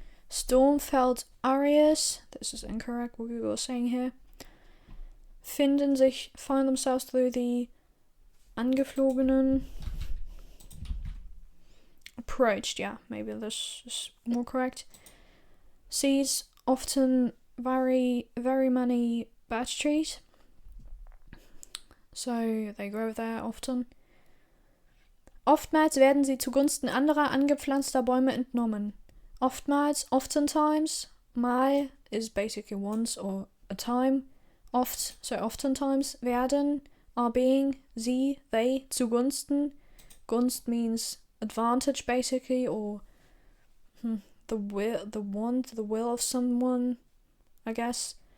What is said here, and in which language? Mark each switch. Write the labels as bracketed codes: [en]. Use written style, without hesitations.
[en] Stormfeld areas, this is incorrect what we were saying here, find themselves through the angeflogenen, approached, yeah, maybe this is more correct. Seeds, often very, very many birch trees, so they grow there often. [de] Oftmals werden sie zugunsten anderer angepflanzter Bäume entnommen. [en] Oftmals, oftentimes, mal is basically once or a time, oft, so oftentimes, werden, are being, sie, they, zugunsten, gunst means advantage basically, or the will of someone, I guess.